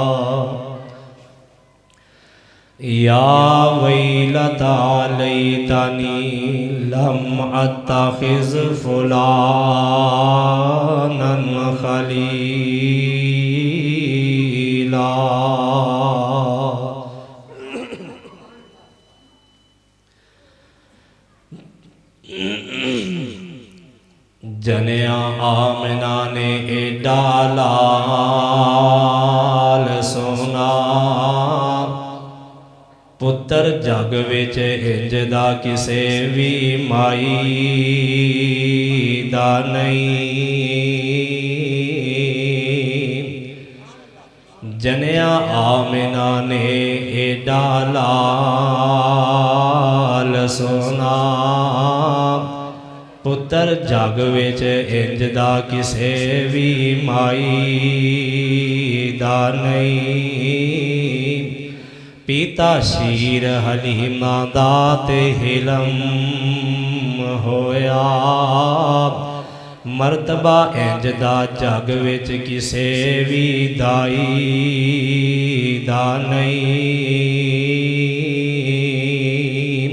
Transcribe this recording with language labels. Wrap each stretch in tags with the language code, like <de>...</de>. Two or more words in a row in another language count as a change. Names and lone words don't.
<ar>يَا وَيْلَتَى لَيْتَنِي لَمْ أَتَّخِذْ فُلَانًا خَلِيلًا</ar> <pa>جنیا آمنہ نے ایڈا لال سونا پتر جگ وچ انج دا کسے وی مائی دا نہیں جنیا آمنہ نے ایڈا لال سونا پتر جگ وچ انج دا کسے وی مائی دا نہیں پیتا شیر حلیمہ دا تے حلم ہویا ਮਰਤਬਾ ਇੰਜ ਦਾ ਜਗ ਵਿੱਚ ਕਿਸੇ ਵੀ ਦਾਈ ਦਾ ਨਹੀਂ।</pa>